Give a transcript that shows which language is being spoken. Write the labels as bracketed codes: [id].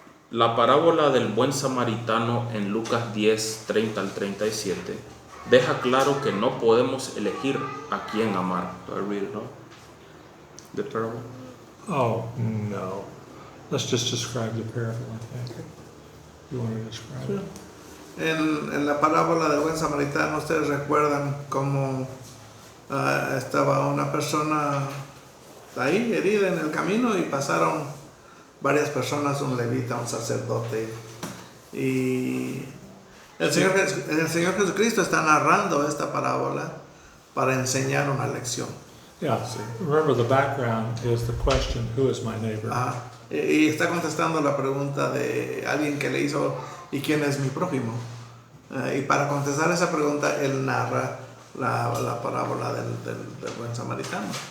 [es] La parábola del buen samaritano en Lucas 10:30 al 37 deja claro que no podemos elegir a quién amar. [en] Do I read it all? The parable? Oh, no. Let's just describe the parable, I think. You want to describe it? [es] En la parábola del buen samaritano, ustedes recuerdan cómo estaba una persona ahí herida en el camino y pasaron varias personas, un levita, un sacerdote, y el Señor Jesucristo está narrando esta parábola para enseñar una lección. [en] Yeah. Remember, the background is the question, who is my neighbor? [es] Y está contestando la pregunta de alguien que le hizo, ¿y quién es mi prójimo? Y para contestar esa pregunta, él narra la parábola del buen samaritano.